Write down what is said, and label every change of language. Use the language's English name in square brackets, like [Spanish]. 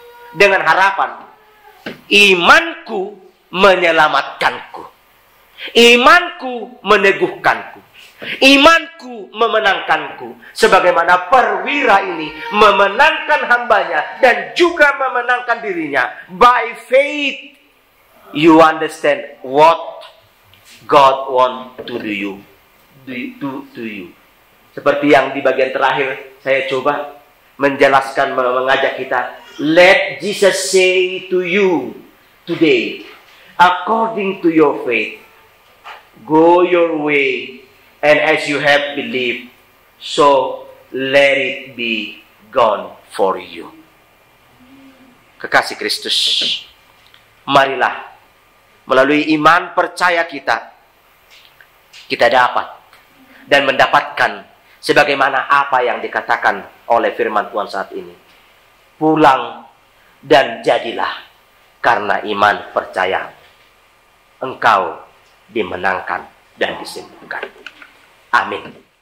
[Indonesian] Dengan harapan, imanku menyelamatkanku. Imanku meneguhkanku. Imanku memenangkanku. Sebagaimana perwira ini memenangkan hambanya dan juga memenangkan dirinya. [English] By faith, you understand what God want to do you. To you. [Indonesian] Seperti yang di bagian terakhir saya coba menjelaskan, mengajak kita. [English] Let Jesus say to you today, according to your faith, go your way, and as you have believed, so let it be gone for you. [Indonesian] Kekasih Kristus, marilah melalui iman percaya kita dapat dan mendapatkan sebagaimana apa yang dikatakan oleh firman Tuhan saat ini. Pulang dan jadilah, karena iman percaya engkau dimenangkan dan disembuhkan. Amin.